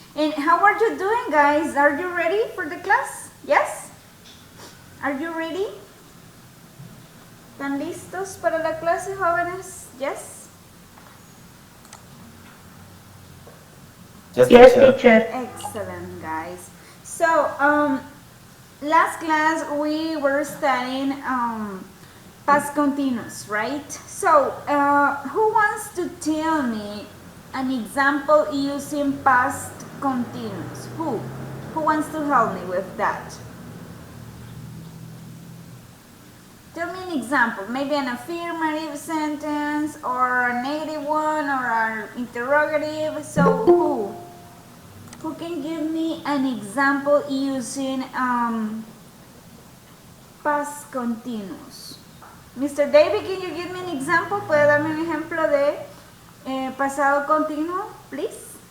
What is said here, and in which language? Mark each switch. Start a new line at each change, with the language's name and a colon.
English: And how are you doing, guys? Are you ready for the class? Yes? Are you ready?
Spanish: ¿Están listos para la clase, jóvenes?
English: Yes? Yes, Yes, teacher. teacher. Excellent, guys. So, last class we were studying past continuous, right? So, who wants to tell me an example using past continuous? Who? Who wants to help me with that? Tell me an example, maybe an affirmative sentence or a negative one or an interrogative. So, who? Who can give me an example using past continuous? Mr. David, can you give me an example?
Spanish: ¿Puede darme un ejemplo de pasado continuo, please?